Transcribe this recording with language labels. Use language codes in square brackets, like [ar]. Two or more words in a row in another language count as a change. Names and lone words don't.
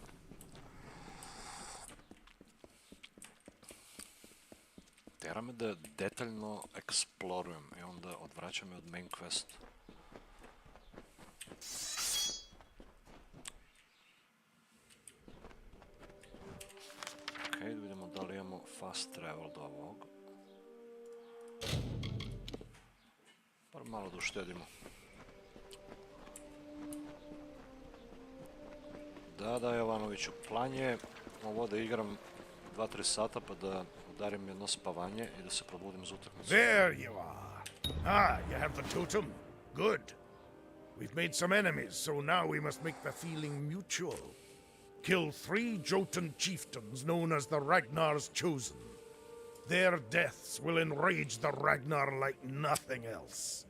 [sr] Tera me da detaljno eksplorujem i onda odvraća me od [en] main quest. [sr] Ok, da vidimo da li imamo [en] fast travel [sr] do ovog. Bar malo da uštedimo. Da, Jovanoviću, plan je ovo da igram 2-3 sata pa da udarim jedno spavanje i da se probudim za utakmicu. [en] There you are. Ah, you have the totem? Good. We've made some enemies, so now we must make the feeling mutual. Kill 3 Jotun chieftains known as the Ragnar's Chosen. Their deaths will enrage the Ragnar like nothing else.